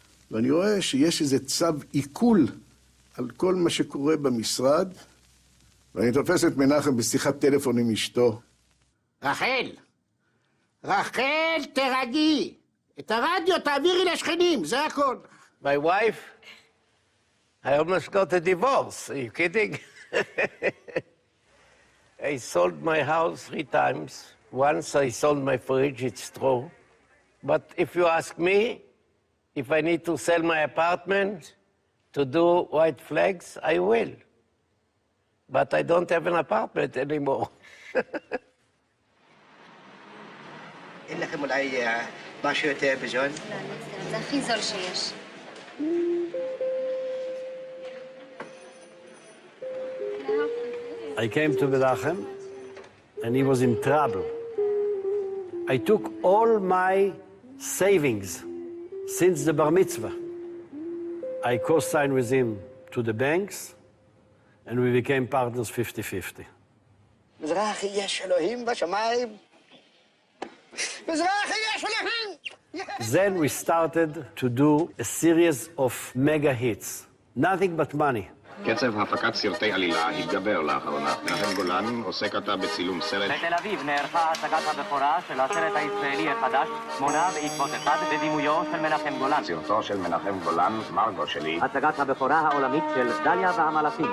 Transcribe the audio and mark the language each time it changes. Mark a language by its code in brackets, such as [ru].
[he] ואני רואה שיש איזה צו עיכול על כל מה שקורה במשרד, ואני תופס את מנחם בשיחת טלפון עם אשתו. רחל, תרגי. את הרדיו תעבירי לשכנים, זה הכל. [en] My wife, I almost got a divorce. Are you kidding? I sold my house 3 times. Once I sold my fridge, it's true. But if you ask me, if I need to sell my apartment to do white flags, I will. But I don't have an apartment anymore. [he] אין לכם אולי משהו יותר בזול? לא, אני מצטערת, זה הכי זול שיש. [en] I came to Menachem, and he was in trouble. I took all my savings since the bar mitzvah. I co-signed with him to the banks, and we became partners 50-50. [he] מזרחי יש אלוהים בשמיים. מזרחי יש אלוהים! [en] Then we started to do a series of mega hits. Nothing but money. [he] קצב הפקת סרטי עלילה התגבר לאחרונה. מנחם גולן עוסק עתה בצילום סרט. בתל אביב נערכה הצגת הבכורה של הסרט הישראלי החדש, מונה בעקבות אחד בדימויו של מנחם גולן. סרטו של מנחם גולן, מרגו שלי. הצגת הבכורה העולמית של דליה והמלאכים.